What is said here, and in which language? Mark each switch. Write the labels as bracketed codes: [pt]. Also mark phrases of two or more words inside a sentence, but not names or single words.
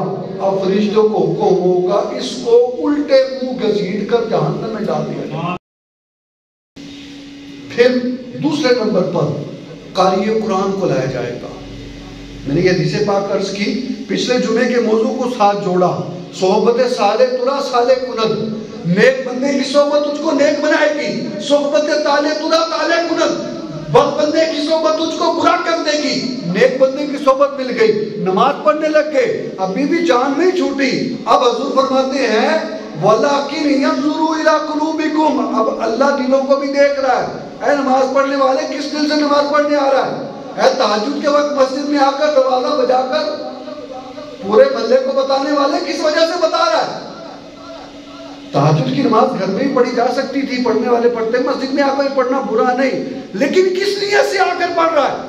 [ur] اب فرشتوں کو حکم ہوگا اس کو الٹے منہ گھسیٹ کر جہنم میں ڈال دیا جائے۔ پھر دوسرے نمبر پر قاری قرآن کو لایا جائے گا۔ میں نے یہ حدیث پاک عرض کی، پچھلے جمعے کے موضوع کو ساتھ جوڑا، [fa] صحبت صالح ترا صالح کند، [ur] نیک بندے کی صحبت تجھ کو نیک بنائے گی، [fa] صحبت طالح ترا طالح کند، [ur] بد بندے کی صحبت تجھ کو برا کر دے گی۔ نیک بندے کی صحبت مل گئی، نماز پڑھنے لگ گئے، ابھی بھی جان نہیں چھوٹی۔ اب حضور فرماتے ہیں [ar] وَلَكِنْ يَنْظُرُ إِلَىٰ قُلُوبِكُمْ، [ur] اب اللہ دلوں کو بھی دیکھ رہا ہے۔ اے نماز پڑھنے والے کس دل سے نماز پڑھنے آ رہا ہے؟ اے تہجد کے وقت مسجد میں آ کر دروازہ بجا کر پورے محلے کو بتانے والے کس وجہ سے بتا رہا ہے؟ تہجد کی نماز گھر میں ہی پڑھی جا سکتی تھی، پڑھنے والے پڑھتے، مسجد میں آ کر پڑھنا برا نہیں، لیکن کس نیت سے آ کر پڑھ رہا ہے؟